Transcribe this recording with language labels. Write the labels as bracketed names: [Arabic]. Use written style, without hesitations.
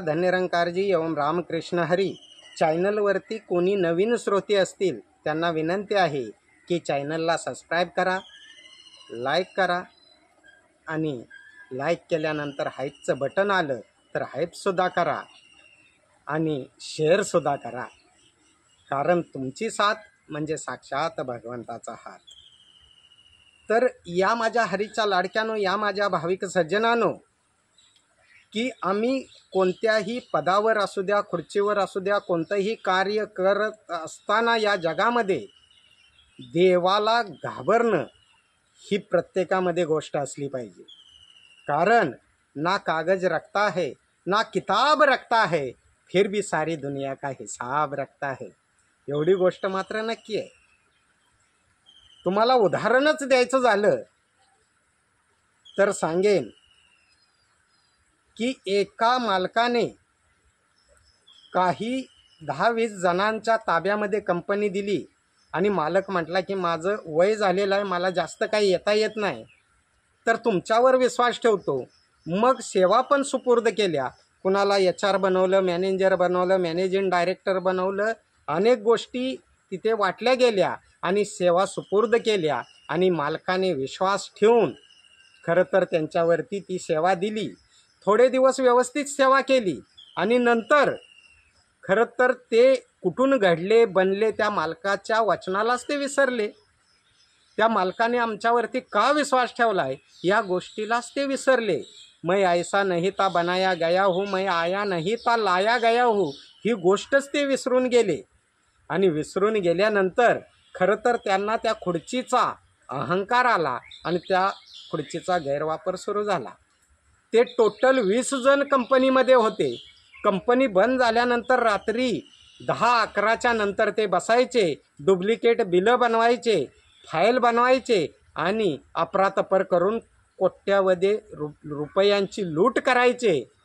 [Marathi] धन्यरंकारजी एवं रामकृष्ण हरी. चॅनलवरती कोणी नवीन श्रोते असतील त्यांना विनंती आहे की चॅनलला सबस्क्राईब करा, लाईक करा आणि लाईक केल्यानंतर हाईपचं बटन आलं तर हाईपसुद्धा करा आणि शेअरसुद्धा करा. कारण तुमची साथ म्हणजे साक्षात भगवंताचा हात. तर या माझ्या हरीच्या लाडक्यानो, या माझ्या भाविक सज्जनानो, की आम्ही कोणत्याही पदावर असू द्या, खुर्चीवर असू द्या, कोणतंही कार्य करत असताना या जगामध्ये देवाला घाबरणं ही प्रत्येकामध्ये गोष्ट असली पाहिजे. [Hindi] कारण ना कागज रखता है, ना किताब रखता है, फिर भी सारी दुनिया का हिसाब रखता है. [Marathi] एवढी गोष्ट मात्र नक्की आहे. तुम्हाला उदाहरणच द्यायचं झालं तर सांगेन की एका मालकाने काही 10-20 जणांच्या ताब्यामध्ये कंपनी दिली आणि मालक म्हटला की माझं वय झालेलं आहे, मला जास्त काही येता येत नाही, तर तुमच्यावर विश्वास ठेवतो. मग सेवा पण सुपूर्द केल्या. कुणाला HR बनवलं, मॅनेजर बनवलं, मॅनेजिंग डायरेक्टर बनवलं, अनेक गोष्टी तिथे वाटल्या गेल्या आणि सेवा सुपूर्द केल्या आणि मालकाने विश्वास ठेवून खरं तर त्यांच्यावरती ती सेवा दिली. थोडे दिवस व्यवस्थित सेवा केली आणि नंतर खरं तर ते कुठून घडले बनले त्या मालकाच्या वचनालाच ते विसरले. त्या मालकाने आमच्यावरती का विश्वास ठेवला आहे या गोष्टीलाच ते विसरले. [Hindi] मैं ऐसा नहीं था बनाया गया हूँ, मैं आया नहीं था लाया गया हूँ, [Marathi] ही गोष्टच ते विसरून गेले. आणि विसरून गेल्यानंतर खरं तर त्यांना त्या खुर्चीचा अहंकार आला आणि त्या खुर्चीचा गैरवापर सुरू झाला. ते टोटल 20 जण कंपनीमध्ये होते. कंपनी बंद झाल्यानंतर रात्री 10-11च्या नंतर ते बसायचे, डुप्लिकेट बिलं बनवायचे, फाईल बनवायचे आणि अफरातफर करून कोट्यावधी रुपयांची लूट करायचे.